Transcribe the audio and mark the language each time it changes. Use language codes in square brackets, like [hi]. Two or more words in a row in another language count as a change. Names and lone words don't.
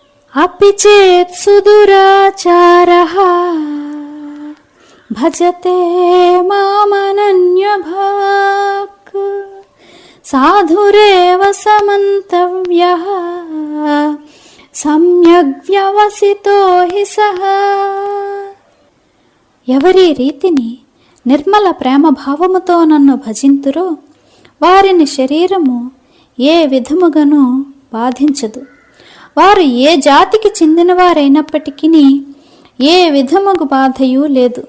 [sa] अपि चेत् सुदुराचारः भजते मामनन्यभाक् साधुरेव समन्तव्यः सम्यग्व्यवसितो हि सः. [te] ఎవరి రీతిని నిర్మల ప్రేమ భావముతో నన్ను భజింతురో వారిని శరీరము ఏ విధముగానూ బాధించదు. వారు ఏ జాతికి చెందినవారైనప్పటికీ ఏ విధముగు బాధయూ లేదు.